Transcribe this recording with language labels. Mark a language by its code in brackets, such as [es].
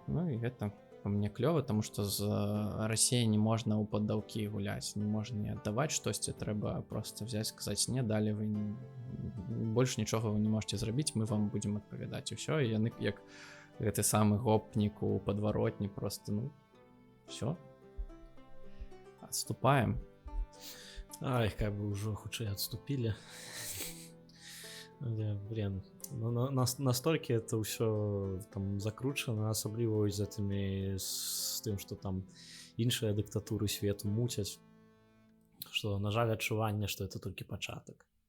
[be] Ну і гэта по мне клёва, таму што з Расіяй не можна ў паддаўкі гуляць, не можна не аддаваць штосьці, трэба просто [ru] взять, [be] сказаць: не, далі вы больш нічога [ru] вы не можете [be] зрабіць, мы вам будзем адпавядаць, і ўсё. І яны як гэты самы гопнік у падваротні, просто, ну, [ru] все, отступаем. Ай, как бы уже [be] хутчэй [ru] отступили. Блин, настолько это [be] ўсё там закручано, асабліва з гэтымі, з тым, што там іншыя дыктатуры свету муцяць, што, на жаль, адчуванне, што это толькі пачатак.